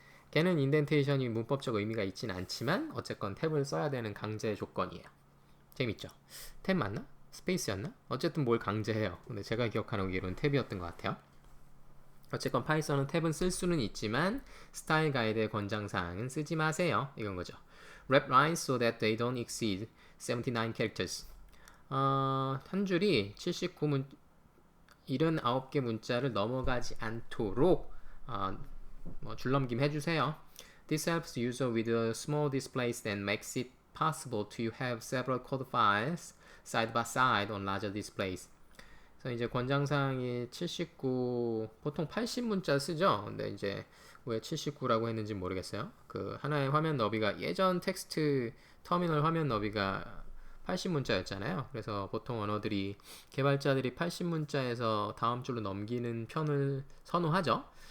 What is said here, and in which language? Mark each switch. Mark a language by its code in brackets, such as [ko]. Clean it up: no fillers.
[ko] 걔는 인덴테이션이 문법적 의미가 있진 않지만 어쨌건 탭을 써야 되는 강제 조건이에요. 재밌죠? 탭 맞나? 스페이스였나? 어쨌든 뭘 강제해요. 근데 제가 기억하는 기로는 탭이었던 것 같아요. 어쨌건 파이썬은 탭은 쓸 수는 있지만 스타일 가이드의 권장사항은 쓰지 마세요. 이건 거죠. [en] Wrap lines so that they don't exceed 79 characters. [ko] 한 줄이 79개 문자를 넘어가지 않도록 줄넘김 해주세요. [en] This helps user with small displays and makes it possible to have several code files side by side on larger displays. [ko] 그래서 이제 권장사항이 79, 보통 80문자 쓰죠. 근데 이제 왜 79라고 했는지 모르겠어요. 그 하나의 화면 너비가 예전 텍스트 터미널 화면 너비가 80문자였잖아요. 그래서 보통 언어들이 개발자들이 80문자에서 다음 줄로 넘기는 편을 선호하죠.